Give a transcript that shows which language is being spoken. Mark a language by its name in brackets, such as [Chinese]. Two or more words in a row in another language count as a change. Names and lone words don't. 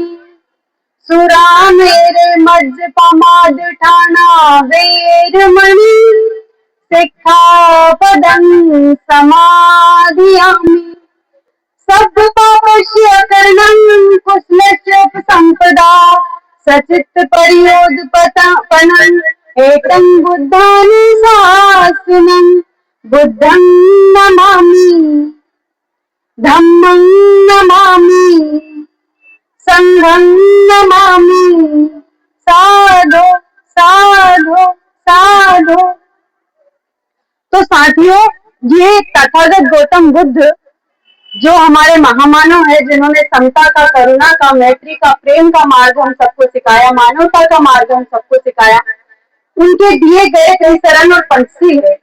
[Pali] सुरामेर मज्जपमादठाना वेरमणि सिक्खापदं समादयामि। सब्बपापस्य करणं कुशलस्य उपसम्पदा सचित्त परियोधपनं एकं बुद्धानुशासनं। बुद्धं नमामि। धम्मं नमामि। संघं नमामि। साधु साधु साधु। [Hindi] तो साथियों, ये तथागत गौतम बुद्ध जो हमारे महामानव है, जिन्होंने समता का, करुणा का, मैत्री का, प्रेम का मार्ग हम सबको सिखाया, मानवता का मार्ग हम सबको सिखाया, उनके दिए गए त्रिचरण और पंचशील है।